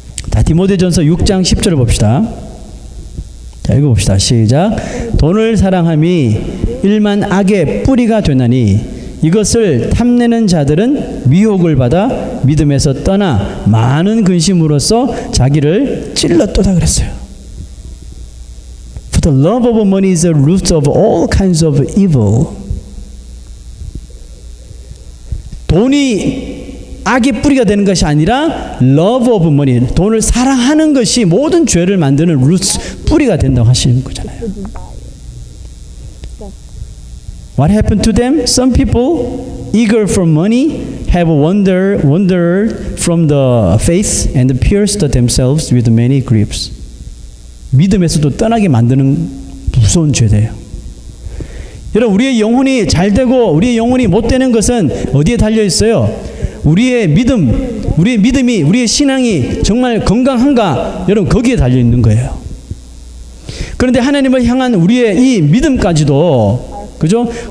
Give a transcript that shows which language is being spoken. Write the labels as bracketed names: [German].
[Korean] 자, 디모데전서 6장 10절을 봅시다. 자, 읽어봅시다. 시작. 돈을 사랑함이 일만 악의 뿌리가 되나니 이것을 탐내는 자들은 미혹을 받아 믿음에서 떠나 많은 근심으로써 자기를 찔렀도다 그랬어요. [English] For the love of money is the root of all kinds of evil. [Korean] 돈이 악의 뿌리가 되는 것이 아니라 [English] love of money, [Korean] 돈을 사랑하는 것이 모든 죄를 만드는 뿌리가 된다고 하시는 거잖아요. [English] What happened to them? Some people eager for money have wandered from the faith and pierced themselves with many griefs. [Korean] 믿음에서도 떠나게 만드는 무서운 죄예요. 여러분, 우리의 영혼이 잘 되고 우리의 영혼이 못 되는 것은 어디에 달려 있어요? 우리의 믿음이, 우리의 신앙이 정말 건강한가? 여러분, 거기에 달려 있는 거예요. 그런데 하나님을 향한 우리의 이 믿음까지도, 그죠?